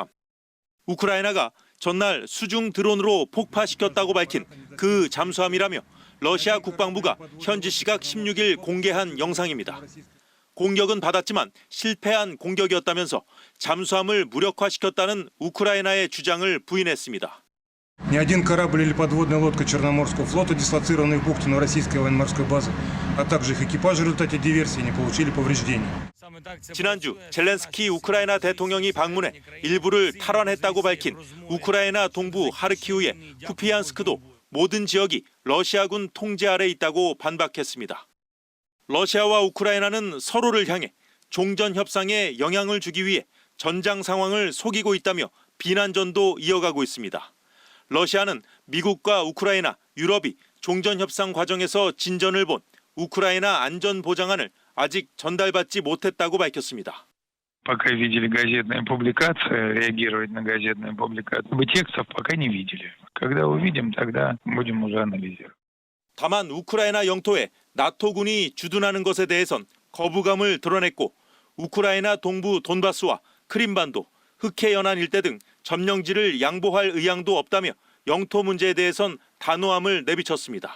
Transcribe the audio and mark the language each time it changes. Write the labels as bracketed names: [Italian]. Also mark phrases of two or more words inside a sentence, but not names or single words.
[Korean] 우크라이나가 전날 수중 드론으로 폭파시켰다고 밝힌 그 잠수함이라며 러시아 국방부가 현지 시각 16일 공개한 영상입니다. 공격은 받았지만 실패한 공격이었다면서 잠수함을 무력화시켰다는 우크라이나의 주장을 부인했습니다. [Russian] Ни один корабль или подводная лодка Черноморского флота, дислоцированный в бухте российской военно-морской базы, а также их экипажи в результате диверсии не получили повреждений. [Korean] 지난주 젤렌스키 우크라이나 대통령이 방문해 일부를 탈환했다고 밝힌 우크라이나 동부 하르키우의 쿠피안스크도 모든 지역이 러시아군 통제 아래 있다고 반박했습니다. 러시아와 우크라이나는 서로를 향해 종전 협상에 영향을 주기 위해 전장 상황을 속이고 있다며 비난전도 이어가고 있습니다. 러시아는 미국과 우크라이나, 유럽이 종전 협상 과정에서 진전을 본 우크라이나 안전 보장안을 아직 전달받지 못했다고 밝혔습니다. [Russian] Пока видели газетные публикации, реагировать на газетные публикации. Мы текстов пока не видели. Когда увидим, тогда будем уже анализировать. [Korean] 다만 우크라이나 영토에 나토군이 주둔하는 것에 대해선 거부감을 드러냈고 우크라이나 동부 돈바스와 크림반도, 흑해 연안 일대 등 점령지를 양보할 의향도 없다며 영토 문제에 대해선 단호함을 내비쳤습니다.